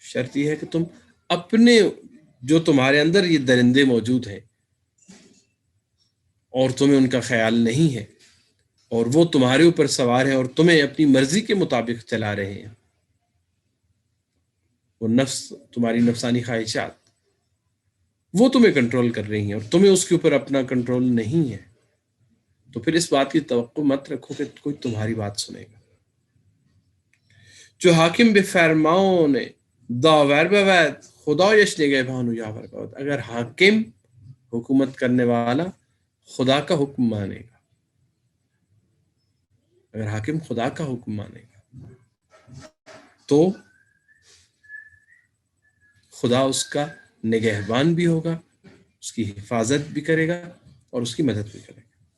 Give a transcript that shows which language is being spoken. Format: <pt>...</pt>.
<ur>شرط یہ ہے کہ تم اپنے، جو تمہارے اندر یہ درندے موجود ہیں اور تمہیں ان کا خیال نہیں ہے اور وہ تمہارے اوپر سوار ہیں اور تمہیں اپنی مرضی کے مطابق چلا رہے ہیں، وہ نفس، تمہاری نفسانی خواہشات، وہ تمہیں کنٹرول کر رہی ہیں اور تمہیں اس کے اوپر اپنا کنٹرول نہیں ہے، تو پھر اس بات کی توقع مت رکھو کہ کوئی تمہاری بات سنے گا.</ur> <fa>جو حاکم بے فرمان داور بود خدا یش نگہ بانو یاور بود.</fa> <ur>اگر حاکم، حکومت کرنے والا، خدا کا حکم مانے گا، اگر حاکم خدا کا حکم مانے گا تو خدا اس کا نگہبان بھی ہوگا، اس کی حفاظت بھی کرے گا اور اس کی مدد بھی کرے گا.</ur>